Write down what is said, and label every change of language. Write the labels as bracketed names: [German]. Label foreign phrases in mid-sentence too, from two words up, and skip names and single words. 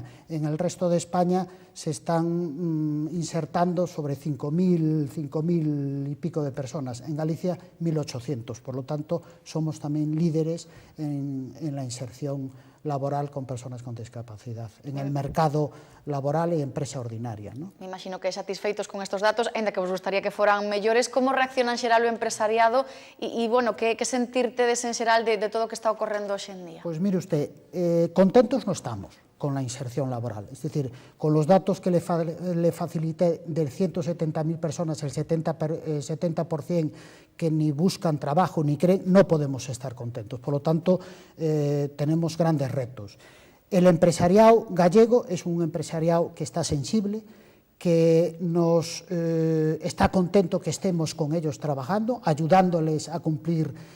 [Spanish] En el resto de España se están insertando sobre 5.000 y pico de personas. En Galicia, 1.800. Por lo tanto, somos también líderes en la inserción laboral con personas con discapacidad, en el mercado laboral e empresa ordinaria, ¿no? [Galician] Me imagino que satisfeitos con estos datos, ainda que vos gustaría que foran mellores, como reacciona en xeral o empresariado e bueno, que sentirtedes en xeral de todo o que está ocorrendo hoxe en día? [Spanish] Pues mire usted, contentos no estamos con la inserción laboral, es decir, con los datos que le facilité de 170.000 personas, el 70% que ni buscan trabajo ni creen, no podemos estar contentos. Por lo tanto, tenemos grandes retos. El empresariado gallego es un empresariado que está sensible, que nos está contento que estemos con ellos trabajando, ayudándoles a cumplir